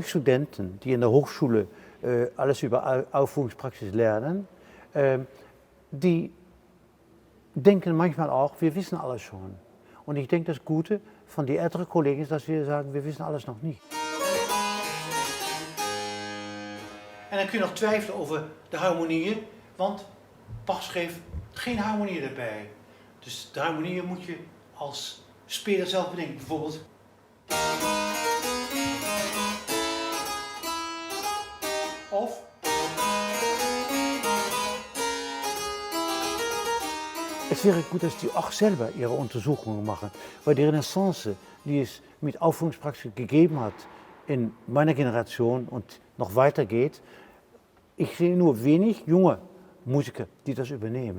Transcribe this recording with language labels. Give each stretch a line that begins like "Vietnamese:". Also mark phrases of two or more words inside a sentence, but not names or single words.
German: Studenten, die in der Hochschule alles über Aufführungspraxis lernen, die denken manchmal auch, wir wissen alles schon. Und ich denke, das Gute von den älteren Kollegen ist, dass wir sagen, wir wissen alles noch nicht.
Dutch: En dan kun je nog twijfelen over de harmonieën, want Bach schreef geen harmonieën erbij. Dus de harmonieën moet je als speler zelf bedenken. Bijvoorbeeld. Of.
German: Es wäre gut, dass die auch selber ihre Untersuchungen machen, weil die Renaissance, die es mit Aufführungspraxis gegeben hat in meiner Generation und noch weitergeht, ich sehe nur wenig junge Musiker, die das übernehmen.